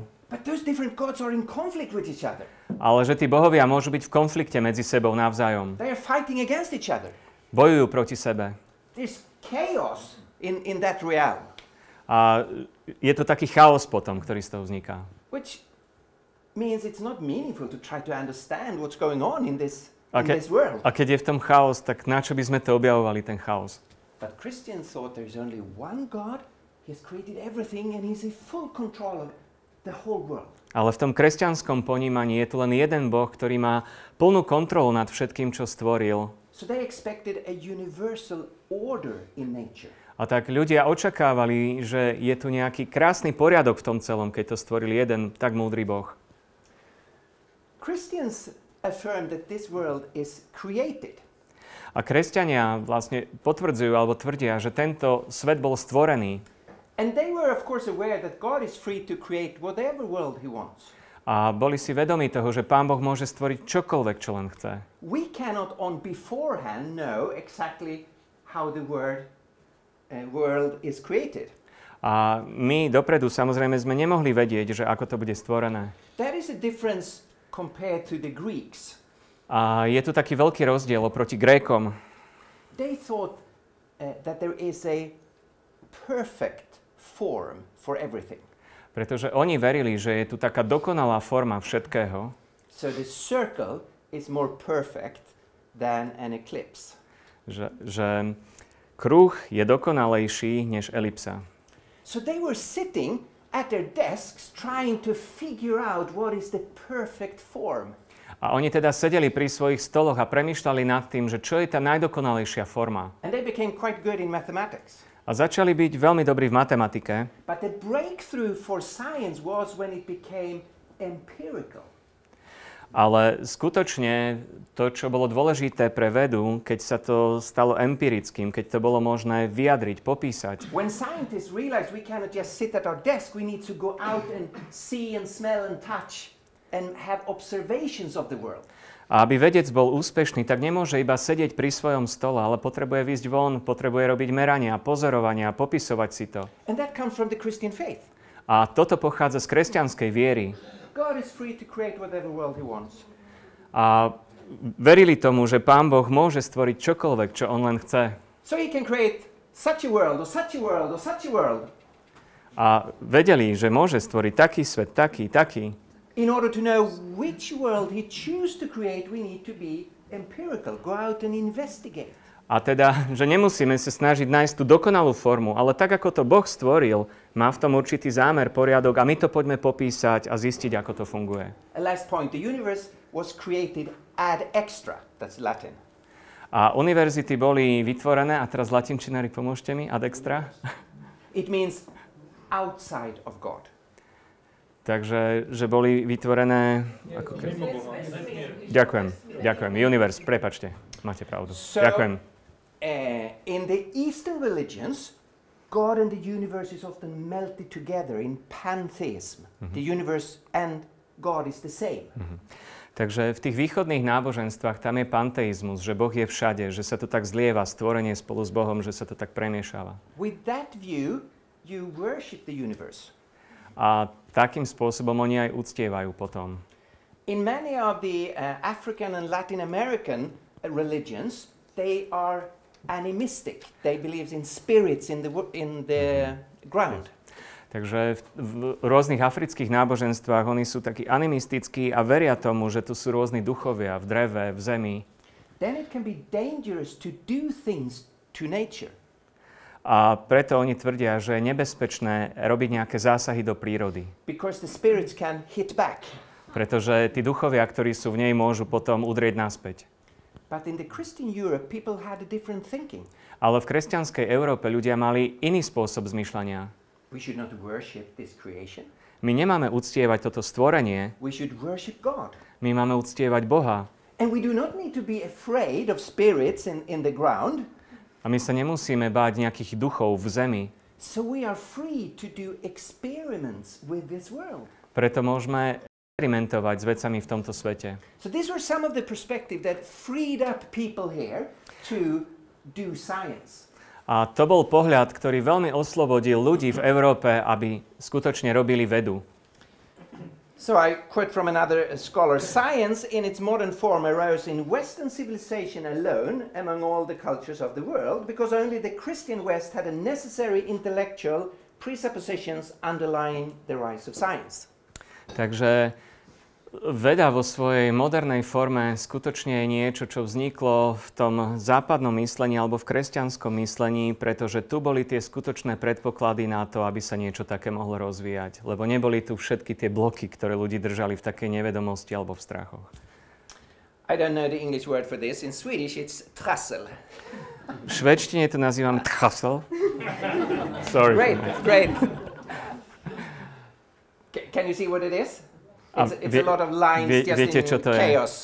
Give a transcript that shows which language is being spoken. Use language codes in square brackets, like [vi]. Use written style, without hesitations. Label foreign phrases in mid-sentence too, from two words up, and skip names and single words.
[en] But those different gods are in conflict with each other. [sk] Ale že tí bohovia môžu byť v konflikte medzi sebou navzájom. [en] They are fighting against each other. [sk] Bojujú proti sebe. [en] There's chaos in that realm. [sk] A je to taký chaos potom, ktorý z toho vzniká. [en] Which means it's not meaningful to try to understand what's going on in this world. [sk] A keď je v tom chaos, tak na čo by sme to objavovali, ten chaos? [en] But Christians thought there's only one God, He has created everything and He's in full control of the whole world. [sk] Ale v tom kresťanskom ponímaní je tu len jeden Boh, ktorý má plnú kontrolu nad všetkým, čo stvoril. [en] So they expected a universal order in nature. [sk] A tak ľudia očakávali, že je tu nejaký krásny poriadok v tom celom, keď to stvoril jeden tak múdry Boh. [en] Christians affirm that this world is created. [sk] A kresťania vlastne potvrdzujú alebo tvrdia, že tento svet bol stvorený. [en] And they were of course aware that God is free to create whatever world He wants. [sk] A boli si vedomí toho, že Pán Boh môže stvoriť čokoľvek, čo len chce. [en] We cannot on beforehand know exactly how the world is created. [sk] A my dopredu samozrejme sme nemohli vedieť, že ako to bude stvorené. [en] That is a difference compared to the Greeks. [sk] A je tu taký veľký rozdiel oproti Grékom. [en] They thought that there is a perfect form for everything. [sk] Pretože oni verili, že je tu taká dokonalá forma všetkého. [en] So the circle is more perfect than an ellipse. [sk] Že kruh je dokonalejší než elipsa. [en] So they were sitting at their desks trying to figure out what is the perfect form. [sk] A oni teda sedeli pri svojich stoloch a premýšľali nad tým, že čo je tá najdokonalejšia forma. [en] And they became quite good in mathematics. [sk] A začali byť veľmi dobrí v matematike. [en] But the breakthrough for science was when it became empirical. [sk] Ale skutočne to, čo bolo dôležité pre vedu, keď sa to stalo empirickým, keď to bolo možné vyjadriť, popísať. [en] When scientists realized we cannot just sit at our desk, we need to go out and see and smell and touch and have observations of the world. [sk] A aby vedec bol úspešný, tak nemôže iba sedieť pri svojom stole, ale potrebuje výjsť von, potrebuje robiť merania, pozorovania, popisovať si to. [en] And that comes from the Christian faith. [sk] A toto pochádza z kresťanskej viery. [en] God is free to create whatever world He wants. [sk] A verili tomu, že Pán Boh môže stvoriť čokoľvek, čo on len chce. [en] So He can create such a world or such a world or such a world. [sk] A vedeli, že môže stvoriť taký svet, taký. [en] In order to know which world He chooses to create, we need to be empirical, go out and investigate. [sk] A teda, že nemusíme sa snažiť nájsť tú dokonalú formu, ale tak, ako to Boh stvoril, má v tom určitý zámer, poriadok a my to poďme popísať a zistiť, ako to funguje. [en] A last point, the universe was created [la] ad extra, [en] that's Latin. [sk] A univerzity boli vytvorené, a teraz latinčinári, pomôžte mi, [la] ad extra? [en] It means outside of God. [sk] Takže, že boli vytvorené... Ďakujem. Universe, prepáčte, máte pravdu. Ďakujem. [en] In the Eastern religions, God and the universe is often melted together in pantheism. The universe and God is the same. [sk] Takže v tých východných náboženstvách tam je panteizmus, že Boh je všade, že sa to tak zlieva, stvorenie spolu s Bohom, že sa to tak premiešava. [en] With that view, you worship the universe. [sk] A takým spôsobom oni aj uctievajú potom. [en] In many of the African and Latin American religions, they are animistic. They believe in spirits in the ground. [sk] Takže v rôznych afrických náboženstvách oni sú takí animistickí a veria tomu, že tu sú rôzni duchovia v dreve, v zemi. [en] Then it can be dangerous to do things to nature. [sk] A preto oni tvrdia, že je nebezpečné robiť nejaké zásahy do prírody. [en] Because the spirits can hit back. [sk] Pretože tí duchovia, ktorí sú v nej, môžu potom udrieť naspäť. [en] But in the Christian Europe, people had a different thinking. [sk] Ale v kresťanskej Európe ľudia mali iný spôsob zmýšľania. [en] We should not worship this creation. [sk] My nemáme uctievať toto stvorenie. [en] We should worship God. [sk] My máme uctievať Boha. [en] And we do not need to be afraid of spirits in the ground. [sk] A my sa nemusíme báť nejakých duchov v zemi. [en] So we are free to do experiments with this world. [sk] Preto môžeme experimentovať s vecami v tomto svete. [en] So these were some of the perspective that freed up people here to do science. [sk] A to bol pohľad, ktorý veľmi oslobodil ľudí v Európe, aby skutočne robili vedu. [en] So I quote from another scholar, science in its modern form arose in Western civilization alone among all the cultures of the world because only the Christian West had a necessary intellectual presuppositions underlying the rise of science. [sk] Takže veda vo svojej modernej forme skutočne je niečo, čo vzniklo v tom západnom myslení alebo v kresťanskom myslení, pretože tu boli tie skutočné predpoklady na to, aby sa niečo také mohlo rozvíjať. Lebo neboli tu všetky tie bloky, ktoré ľudí držali v takej nevedomosti alebo v strachoch. [en] I don't know the English word for this. In Swedish it's trassel. [sk] V švédštine to nazývam trassel. [en] Sorry. Great. Can you see what it is? It's a lot of lines just in chaos.